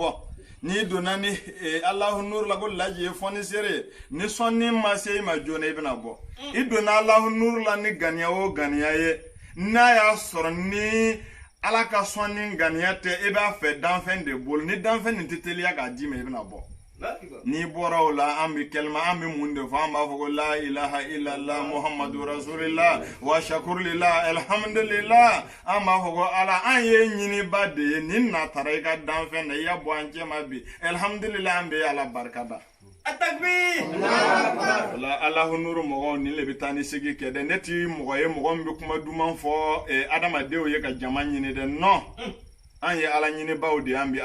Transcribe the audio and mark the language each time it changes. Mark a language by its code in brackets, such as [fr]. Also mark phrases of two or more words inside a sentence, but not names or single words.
[bm] bɔ n'i donna ni Alahu nuru la ko laji ye fɔni seere ye ni sɔnni ma se i ma joona i bɛna bɔ i donna Alahu nuru la ni ganiya o ganiya ye n'a y'a sɔrɔ ni ala ka sɔn ni ganiya tɛ e b'a fɛ danfɛn de bolo ni danfɛn nin tɛ teliya k'a d'i ma i bɛna bɔ n'i bɔra o la an bɛ kɛlima an bɛ mun de fɔ an b'a fɔ ko [ar] لا إله إلا الله محمد رسول الله وشكرا لله الحمد لله [bm] an b'a fɔ ko ala an ye ɲiniba de ye nin na taara i ka danfɛn na i y'a bɔ an cɛ ma bi alhamdulillah an bɛ ala barikada [ar] Atakbir [bm] Alahu nuru mɔgɔw ni le bɛ taa ni segi kɛ dɛ ne ti mɔgɔ ye mɔgɔ min bɛ kuma duman fɔ adamadenw ye ka jama ɲini dɛ non an ye ala ɲinibaw de an bɛ